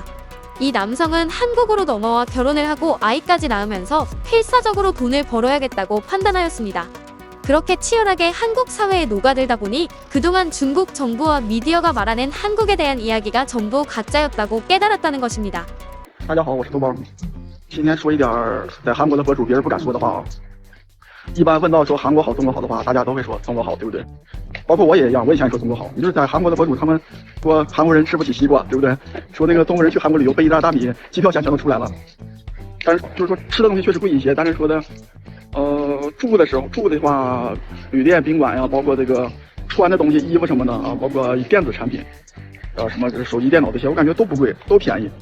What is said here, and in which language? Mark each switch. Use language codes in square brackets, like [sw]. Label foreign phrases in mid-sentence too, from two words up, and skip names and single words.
[ko] 이 남성은 한국으로 넘어와 결혼을 하고 아이까지 낳으면서 필사적으로 돈을 벌어야겠다고 판단하였습니다. 그렇게 치열하게 한국 사회에 녹아들다 보니 그동안 중국 정부와 미디어가 말하는 한국에 대한 이야기가 전부 가짜였다고 깨달았다는 것입니다. [zh] 大家好，我是豆包。今天说一点在韩国的博主别人不敢说的话啊。一般问到说韩国好、中国好的话，大家都会说中国好，对不对？包括我也一样，我以前也说中国好。也就是在韩国的博主他们说韩国人吃不起西瓜，对不对？说那个中国人去韩国旅游背一袋大米，机票钱全都出来了。但是就是说吃的东西确实贵一些，但是说的，住的话，旅店、宾馆呀，包括这个穿的东西、衣服什么的啊，包括电子产品，什么手机、电脑这些，我感觉都不贵，都便宜。